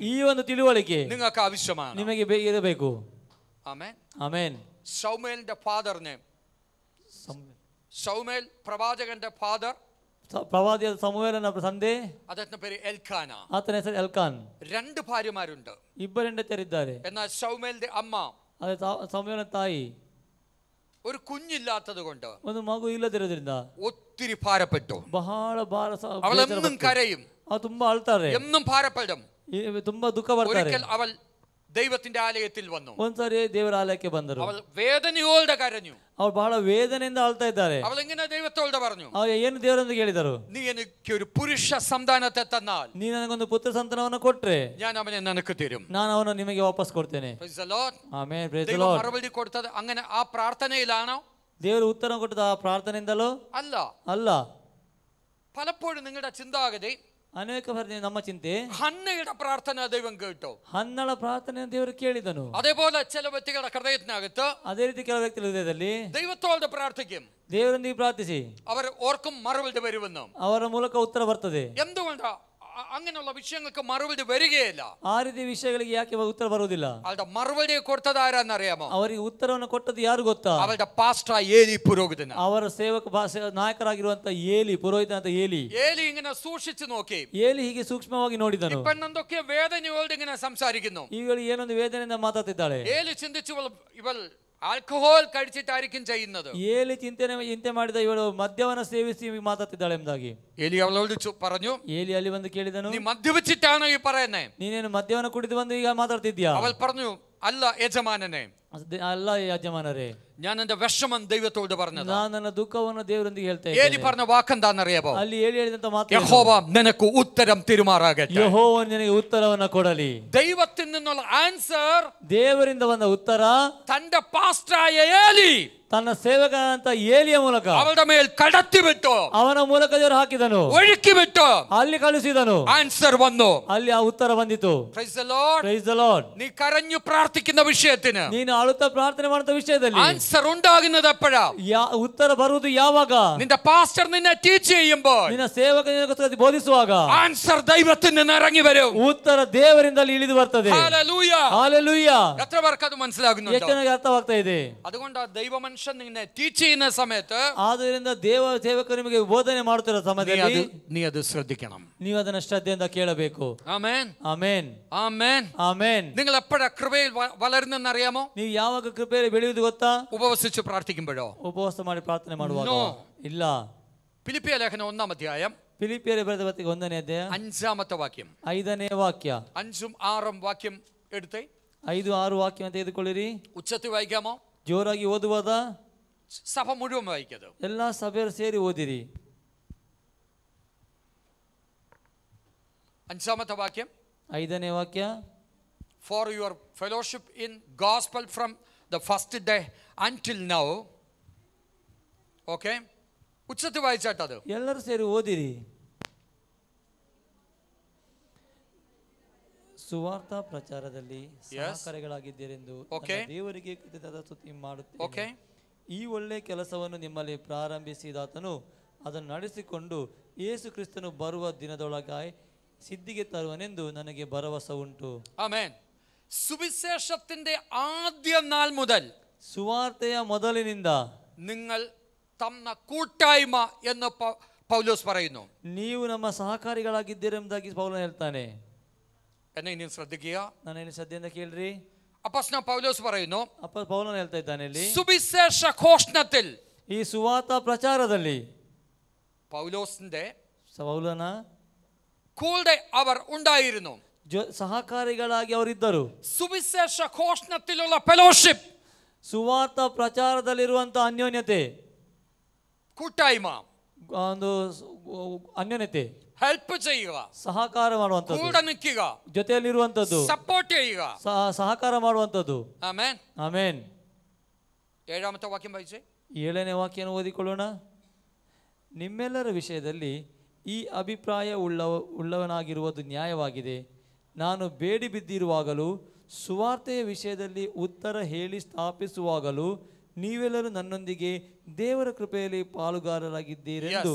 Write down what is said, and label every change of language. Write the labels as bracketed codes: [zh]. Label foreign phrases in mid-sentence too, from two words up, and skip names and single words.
[kn] ಈ ಒಂದು ತಿಳುವಳಿಕೆ [ml] നിങ്ങൾക്ക് ആവശ്യമാണ്. [kn] ನಿಮಗೆ ಇರಬೇಕು. [en] Amen. [kn] ಆಮೆನ್. [ml] ശൗമേലിന്റെ ഫാദറിനെ, ശൗമേൽ പ്രവാചകന്റെ ഫാദർ, [kn] ಪ್ರವಾದಿಯಾದ ಸಮುವೇಲನ ತಂದೆ, [ml] അദ്ദേഹത്തിന്റെ പേര് എൽക്കാന. [kn] ಆತನ ಹೆಸರು ಎಲ್ಕಾನ್. [ml] 2 ഭാര്യമാരുണ്ട്. [kn] ಇಬ್ಬರು ಹೆಂಡತಿಯರಿದ್ದಾರೆ. [ml] എന്നാൽ ശൗമേലിന്റെ അമ്മ, [kn] ಅದೇ ಸಮುವೇಲನ ತಾಯಿ, [ml] ഒരു കുഞ്ഞില്ലാത്തത് കൊണ്ട് [kn] ಒಂದು ಮಗು ಇಲ್ಲದಿರೋದ್ರಿಂದ [ml] ഒത്തിരി ഭാരപ്പെട്ടു. [kn] ಬಹಳ ಭಾರ [ml] അവൾ എന്നും കരയും, [kn] ಅವ್ರು ತುಂಬಾ ಅಳ್ತಾರೆ, [ml] എന്നും ഭാരപ്പെടും. [kn] ತುಂಬಾ ದುಃಖ ಪಡ್ತಾರೆ. [ml] ഒരിക്കൽ അവൾ ദൈവത്തിന്റെ ആലയത്തിൽ വന്നു. [kn] ಒಂದ್ಸರಿ ದೇವರ ಆಲಯಕ್ಕೆ ಬಂದರು. [ml] അവൾ വേദനയോടെ കരഞ്ഞു. [kn] ಅವ್ರು ಬಹಳ ವೇದನೆಯಿಂದ ಅಳ್ತಾ ಇದ್ದಾರೆ. [ml] അവൾ ഇങ്ങനെ ദൈവത്തോട് പറഞ്ഞു, [kn] ಅವ್ರು ಏನು ದೇವರೊಂದಿಗೆ ಹೇಳಿದರು, [ml] നീ എനിക്ക് ഒരു പുരുഷ സന്താനത്തെ തന്നാൽ [kn] ನೀ ನನಗೊಂದು ಪುತ್ರ ಸಂತಾನವನ್ನು ಕೊಟ್ರೆ [ml] ഞാൻ അവനെ നിനക്ക് തരും. [kn] ನಾನು ಅವನು ನಿಮಗೆ ವಾಪಸ್ ಕೊಡ್ತೇನೆ. [en] Praise the Lord. Amen. Praise the [ml] ദൈവം [en] ಲಾರ್ಡ್. [ml] മറുപടി കൊടുത്തത് അങ്ങനെ ആ പ്രാർത്ഥനയിലാണോ? [kn] ದೇವರು ಉತ್ತರ ಕೊಟ್ಟದ ಆ ಪ್ರಾರ್ಥನೆಯಿಂದಲೋ? [ml] അല്ല. [kn] ಅಲ್ಲ. [ml] പലപ്പോഴും നിങ്ങളുടെ ചിന്താഗതി, [kn] ಅನೇಕ ಬಾರಿ ನಮ್ಮ ಚಿಂತೆ, [ml] ഹന്നയുടെ പ്രാർത്ഥന ദൈവം കേട്ടോ, [kn] ಹನ್ನಳ ಪ್ರಾರ್ಥನೆ ದೇವರು ಕೇಳಿದನು. [ml] അതേപോലെ ചില വ്യക്തികളുടെ ഹൃദയത്തിനകത്ത് [kn] ಅದೇ ರೀತಿ ಕೆಲವು ವ್ಯಕ್ತಿಗಳ ಹೃದಯದಲ್ಲಿ [ml] ദൈവത്തോട് പ്രാർത്ഥിക്കും, [kn] ದೇವರೊಂದಿಗೆ ಪ್ರಾರ್ಥಿಸಿ [ml] അവർ ഓർക്കും മറുപടി വരുമെന്ന്. [kn] ಅವರ ಮೂಲಕ ಉತ್ತರ ಬರ್ತದೆ. [ml] എന്തുകൊണ്ടാ അങ്ങനെയുള്ള വിഷയങ്ങൾക്ക് മറുപടി വരികയില്ല? [kn] ಆ ರೀತಿ ವಿಷಯಗಳಿಗೆ ಯಾಕೆ ಉತ್ತರ ಬರುವುದಿಲ್ಲ? [ml] അവളുടെ മറുപടി കൊടുത്തത് ആരാന്നറിയാമോ? [kn] ಅವರಿಗೆ ಉತ್ತರವನ್ನು ಕೊಟ್ಟದ್ದು ಯಾರು ಗೊತ್ತಾ? [ml] അവളുടെ പാസ്റ്റർ ഏലി പുരോഹിതൻ. [kn] ಅವರ ಸೇವಕ ನಾಯಕರಾಗಿರುವಂತ ಏಲಿ, ಪುರೋಹಿತ ಅಂತ ಏಲಿ. [ml] ഏലി ഇങ്ങനെ സൂക്ഷിച്ചു നോക്കി. [kn] ಏಲಿ ಹೀಗೆ ಸೂಕ್ಷ್ಮವಾಗಿ ನೋಡಿದನು. [ml] പെണ്ണെന്തൊക്കെ വേദനയോട് ഇങ്ങനെ സംസാരിക്കുന്നു. [kn] ಇವಳು ಏನೊಂದು ವೇದನೆಯಿಂದ ಮಾತಾಡ್ತಿದ್ದಾಳೆ. [ml] ഏലി ചിന്തിച്ചു, ഇവൾ ಆಲ್ಕೋಹಾಲ್ കഴിച്ചിട്ടായിരിക്കും ചെയ്യുന്നത്. [kn] ಏಲಿ ಚಿಂತೆ ಮಾಡಿದ ಇವಳು ಮದ್ಯವನ್ನು ಸೇವಿಸಿ ಮಾತಾಡ್ತಿದ್ದಾಳೆ ಎಂಬುದಾಗಿ [ml] ഏലി അവളോട് പറഞ്ഞു, [kn] ಏಲಿ ಅಲ್ಲಿ ಬಂದು ಕೇಳಿದನು, [ml] നീ മദ്യപിച്ചിട്ടാണോ ഈ പറയുന്നേ? [kn] ನೀನೇನು ಮದ್ಯವನ್ನು ಕುಡಿದು ಬಂದು ಈಗ ಮಾತಾಡ್ತಿದ್ಯಾ? [ml] അവൾ പറഞ്ഞു, അല്ല യജമാനനെ, [kn] ಅಲ್ಲ ಯಜಮಾನರೇ, [ml] ഞാൻ എന്റെ വിഷമം ദൈവത്തോട് പറഞ്ഞത്. [kn] ನಾನು ನನ್ನ ದುಃಖವನ್ನು ದೇವರೊಂದಿಗೆ ಹೇಳ್ತಾ [ml] ഏലി [kn] ಇದ್ದೇನೆ. [ml] പറഞ്ഞ വാക്കെന്താണെന്നറിയാമോ? [kn] ಅಲ್ಲಿ ಏಲಿ ಹೇಳಿದಂತ ಮಾತು, [ml] യഹോവ നിനക്ക് ഉത്തരം തിരുമാറാകട്ടെ. [kn] ಯೆಹೋವನು ನಿನಗೆ ಉತ್ತರವನ್ನು ಕೊಡಲಿ. [ml] ദൈവത്തിൽ നിന്നുള്ള ആൻസർ [kn] ದೇವರಿಂದ ಬಂದ ಉತ್ತರ [ml] തന്റെ പാസ്റ്ററായ ഏലി [kn] ತನ್ನ ಸೇವಕನಂತ ಏಲಿಯ ಮೂಲಕ [ml] അവളുടെ മേൽ കടത്തിവിട്ടു, [kn] ಅವನ ಮೂಲಕ ದೇವರು ಹಾಕಿದನು, [ml] ഒഴുക്കി വിട്ടു. [kn] ಅಲ್ಲಿ ಕಳುಹಿಸಿದನು, [ml] ആൻസർ വന്നു. [kn] ಅಲ್ಲಿ ಆ ಉತ್ತರ ಬಂದಿತು. [en] Praise the Lord. Praise the Lord. [ml] നീ കരഞ്ഞു പ്രാർത്ഥിക്കുന്ന വിഷയത്തിന് [kn] ನೀನು ಅಳುತ್ತಾ ಪ್ರಾರ್ಥನೆ ಮಾಡುವ ವಿಷಯದಲ್ಲಿ [ml] ആൻസർ ഉണ്ടാകുന്നത് എപ്പോഴാ? [kn] ಉತ್ತರ ಬರುವುದು ಯಾವಾಗ? [ml] നിന്റെ പാസ്റ്റർ നിന്നെ ടീച്ച് ചെയ്യുമ്പോൾ, [kn] ನಿನ್ನ ಸೇವಕ ನಿನಗೋಸ್ಕರ ಬೋಧಿಸುವಾಗ [ml] ആൻസർ ദൈവത്തിൽ നിന്ന് ഇറങ്ങി വരും. [kn] ಉತ್ತರ ದೇವರಿಂದ ಇಳಿದು ಬರ್ತದೆ. [ml] ഹല്ലേലൂയ. [kn] ಹಾಲೆಲೂಯಾ. [ml] എത്ര പേർക്ക് അത് മനസ്സിലാകുന്നുണ്ടോ? [kn] ಎಷ್ಟು ಜನರಿಗೆ ಅರ್ಥವಾಗ್ತಾ ಇದೆ? [ml] അതുകൊണ്ട് ദൈവമനുഷ്യൻ നിന്നെ ടീച്ച് ചെയ്യുന്ന സമയത്ത്, [kn] ಆದ್ದರಿಂದ ದೇವ ಸೇವಕರು ನಿಮಗೆ ಬೋಧನೆ ಮಾಡುತ್ತಿರೋ ಸಮಯದಲ್ಲಿ [ml] നീ അത് ശ്രദ്ധിക്കണം. [kn] ನೀವು ಅದನ್ನ ಶ್ರದ್ಧೆಯಿಂದ ಕೇಳಬೇಕು. [ml] ആമേൻ. [kn] ಆಮೆನ್. [ml] ആമേൻ. [kn] ಆಮೆನ್. [ml] നിങ്ങൾ എപ്പോഴാ കൃപയിൽ വളരുന്നെന്ന് അറിയാമോ? [kn] ನೀವು ಯಾವಾಗ ಕೃಪೆಯಲ್ಲಿ ಬೆಳೆಯುವುದು ಗೊತ್ತಾ? [ml] ഉപവസിച്ച് പ്രാർത്ഥിക്കുമ്പോഴോ? [kn] ಉಪವಾಸ ಮಾಡಿ ಪ್ರಾರ್ಥನೆ ಮಾಡುವಾಗ? [en] No. [kn] ಇಲ್ಲ. [ml] ഫിലിപ്പിയ ലേഖനം 1-ാം അധ്യായം [kn] ಫಿಲಿಪಿಯರಿಗೆ ಬರೆದ ಪತ್ರಿಕೆ 1ನೇ ಅಧ್ಯಾಯ [ml] 5-ാമത്തെ വാക്യം, [kn] 5ನೇ ವಾಕ್ಯ, [ml] 5ഉം 6ഉം വാക്യം എടുത്തേ. [kn] 5, 6 ವಾಕ್ಯವನ್ನು ತೆಗೆದುಕೊಳ್ಳಿರಿ. [ml] ഉച്ചത്തിൽ വായിക്കാമോ? [kn] ಜೋರಾಗಿ ಓದುವಾದ [ml] സഭ മുഴുവൻ വായിക്കത്. [kn] ಎಲ್ಲಾ ಸಭೆಯರು ಸೇರಿ ಓದಿರಿ. [ml] 5ാമത്തെ വാക്യം, [kn] 5ನೇ ವಾಕ್ಯ, [en] for your fellowship in gospel from the first day until now. [ml] ഓക്കെ, ഉച്ചത്തിൽ വായിച്ചാട്ടത്. [kn] ಎಲ್ಲರೂ ಸೇರಿ ಓದಿರಿ. ಸುವಾರ್ಥ ಪ್ರಚಾರದಲ್ಲಿ ಸಹಕಾರಿಗಳಾಗಿದ್ದೀರೆಂದು ನನ್ನ ದೇವರಿಗೆ ಕೃತಜ್ಞತಾ ಸ್ತುತಿ ಮಾಡುತ್ತೇನೆ. ಈ ಒಳ್ಳೆ ಕೆಲಸವನ್ನು ನಿಮ್ಮಲ್ಲಿ ಪ್ರಾರಂಭಿಸಿದಾತನು ಅದನ್ನು ನಡೆಸಿಕೊಂಡು ಯೇಸು ಕ್ರಿಸ್ತನು ಬರುವ ದಿನದೊಳಗಾಗಿ ಸಿದ್ಧಿಗೆ ತರುವನೆಂದು ನನಗೆ ಭರವಸೆ ಉಂಟು. [ml] ആമേൻ. സുവിശേഷത്തിന്റെ ആദ്യ നാൾ മുതൽ [kn] സുവാർತೆಯ ಮೊದಲಿನಿಂದ [ml] നിങ്ങൾ തന്ന കൂട്ടായ്മ എന്ന് പൗലോസ് പറയുന്നു. [kn] ನೀವು ನಮ್ಮ ಸಹಕಾರಿಗಳಾಗಿದ್ದೀರೆಂಬುದಾಗಿ ಪೌಲನು ಹೇಳ್ತಾನೆ. [ml] എന്നെ ഇനി ശ്രദ്ധിക്കുക. [kn] ನಾನು ശ്രദ്ധೆಯಿಂದ ಕೇಳ್ರಿ. [ml] അപ്പോസ്തലൻ പൗലോസ് പറയുന്നു, [kn] പൗലನು ಹೇಳ್ತಾ ಇದ್ದಾನೆ ಇಲ್ಲಿ, [ml] സുവിശേഷ ഘോഷണത്തിൽ, [kn] ಈ ಸುವಾರ್ಥ ಪ್ರಚಾರದಲ್ಲಿ [ml] പൗലോസിന്റെ [kn] ಪೌಲನ [ml] കൂടെ അവർ ഉണ്ടായിരുന്നു. [kn] ಸಹಕಾರಿಗಳಾಗಿ ಅವರಿದ್ದರು. [ml] സുവിശേഷ ഘോഷണത്തിലുള്ള ഫെലോഷിപ്പ്, [kn] ಸುವಾರ್ಥ ಪ್ರಚಾರದಲ್ಲಿರುವಂತಹ ಅನ್ಯೋನ್ಯತೆ, [ml] കൂട്ടായ്മ, [kn] ಒಂದು ಅನ್ಯೋನ್ಯತೆ, [ml] ಹೆಲ್ಪ್ ചെയ്യുക, [kn] ಸಹಕಾರ ಮಾಡುವಂತದ್ದು, [ml] കൂടെ നിൽക്കുക, [kn] ಜೊತೆಯಲ್ಲಿರುವಂತದ್ದು, [ml] സപ്പോർട്ട് ചെയ്യുക, [kn] ಸಹಕಾರ ಮಾಡುವಂತದ್ದು. [ml] ആമേൻ. [kn] ಆಮೆನ್. [ml] 7ാമത്തെ വാക്യം വായിച്ചേ. [kn] 7ನೇ ವಾಕ್ಯವನ್ನು ಓದಿಕೊಳ್ಳೋಣ. ನಿಮ್ಮೆಲ್ಲರ ವಿಷಯದಲ್ಲಿ ಈ ಅಭಿಪ್ರಾಯ ಉಳ್ಳವನಾಗಿರುವುದು ನ್ಯಾಯವಾಗಿದೆ. ನಾನು ಬೇಡಿ ಬಿದ್ದಿರುವಾಗಲೂ ಸುವಾರ್ತೆಯ ವಿಷಯದಲ್ಲಿ ಉತ್ತರ ಹೇಳಿ ಸ್ಥಾಪಿಸುವಾಗಲೂ ನೀವೆಲ್ಲರೂ ನನ್ನೊಂದಿಗೆ ದೇವರ ಕೃಪೆಯಲ್ಲಿ ಪಾಲುಗಾರರಾಗಿದ್ದೀರೆಂದು.